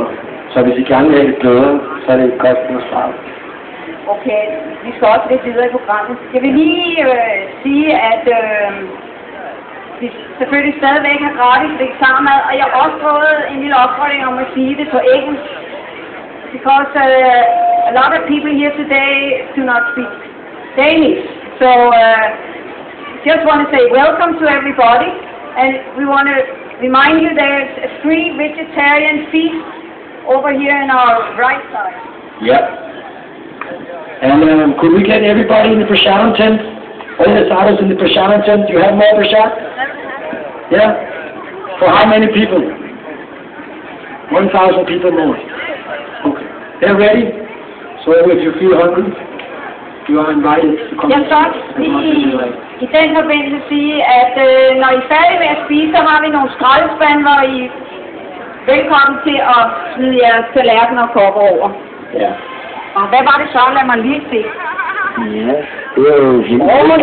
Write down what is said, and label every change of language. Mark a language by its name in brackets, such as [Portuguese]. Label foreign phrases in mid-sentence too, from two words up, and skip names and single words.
[Danish] Så hvis I gerne vil have det bedre, så er det et godt at starte. Okay, vi skal også lidt videre i programmet. Jeg vil lige sige, at vi selvfølgelig stadigvæk har gratis vegetarmad, og jeg har også fået en lille opfordring om at sige det på engelsk. [English] Because a lot of people here today do not speak Danish. So just want to say welcome to everybody, and we want to remind you there's a free vegetarian feast over here in our right side. Yep. And could we get everybody in the Prashadam tent? All the sadhus in the Prashadam tent? Do you have more Prashad? Yeah? For how many people? 1,000 people more. Okay. They're ready? So if you feel hungry, you are invited to come. [Danish] Jeg skal også lige i den forbindelse sige, at når I er færdige med at spise, så har vi nogle skraldespande, hvor I er velkommen til at smide jeres tallerkener og kopper over. Ja. Og hvad var det så? Lad mig lige se. Ja, det er jo hemmeligt.